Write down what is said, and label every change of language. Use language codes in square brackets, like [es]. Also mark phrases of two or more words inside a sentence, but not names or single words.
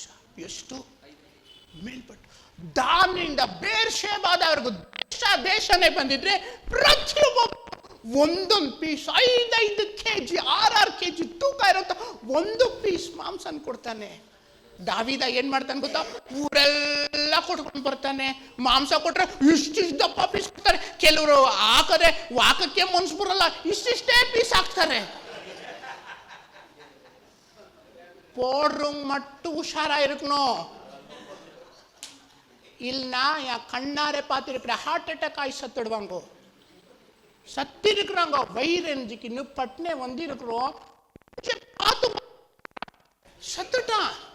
[kn] ಎಷ್ಟು ಮೇಲ್ಪಟ್ಟು ದಾನಿಂದ ಬೇರ್ಷೆಬಾದವರೆಗೂ ದೇಶನೇ ಬಂದಿದ್ರೆ ಪ್ರತಿಯೊಬ್ಬ ಒಂದೊಂದು ಪೀಸ್ 5 kg 6 kg ತೂಕ ಇರುತ್ತ ಒಂದು ಪೀಸ್ ಮಾಂಸನ್ ಕೊಡ್ತಾನೆ. ದಾವಿದ ಏನ್ ಮಾಡ್ತಾನೆ ಗೊತ್ತಾ? ಊರೆಲ್ಲ ಕೊಟ್ಕೊಂಡು ಬರ್ತಾನೆ. ಮಾಂಸ ಕೊಟ್ರೆ ಇಷ್ಟಿಷ್ಟು ದಪ್ಪ ಪೀಸ್ ಕೊಡ್ತಾರೆ. ಕೆಲವರು ಹಾಕದೆ ವಾಕಕ್ಕೆ ಮನ್ಸು ಬರಲ್ಲ, ಇಷ್ಟಿಷ್ಟೇ ಪೀಸ್ ಹಾಕ್ತಾರೆ. [ta] போடுறவங்க மட்டும் உஷாரா இருக்கணும். இல்லைன்னா என் கண்ணாரே பார்த்துருக்கிறேன், [en] heart attack [ta] ஆகி சத்துடுவாங்க. சத்தி இருக்கிறாங்க வயிறு எரிஞ்சுக்கு இன்னும் பட்னே வந்து இருக்கிறோம், பார்த்து சத்துட்டான்.